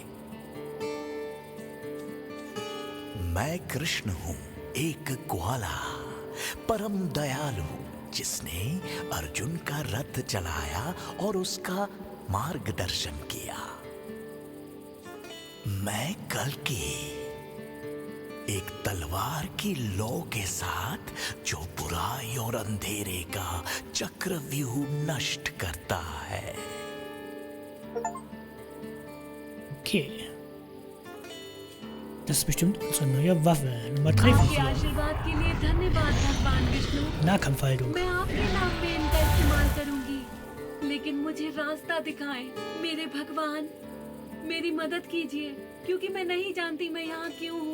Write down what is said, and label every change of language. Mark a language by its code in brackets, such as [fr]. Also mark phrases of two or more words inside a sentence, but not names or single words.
[hi] मैं कृष्ण हूँ, एक ग्वाला परम दयालु जिसने अर्जुन का रथ चलाया और उसका मार्गदर्शन किया। मैं कल्कि, एक तलवार की लौ के साथ जो बुराई और अंधेरे का चक्रव्यूह नष्ट करता है। Okay. [de] Das ist bestimmt unsere neue Waffe. Nummer 3 von [hi] आपके [de] 4. [hi] आशीर्वाद के लिए धन्यवाद भगवान विष्णु। [de] Nahkampfhaltung. [hi] मैं आपके नाम में इनका इस्तेमाल करूंगी, लेकिन मुझे रास्ता दिखाएं मेरे भगवान। मेरी मदद कीजिए क्योंकि मैं नहीं जानती मैं यहाँ क्यों हूँ।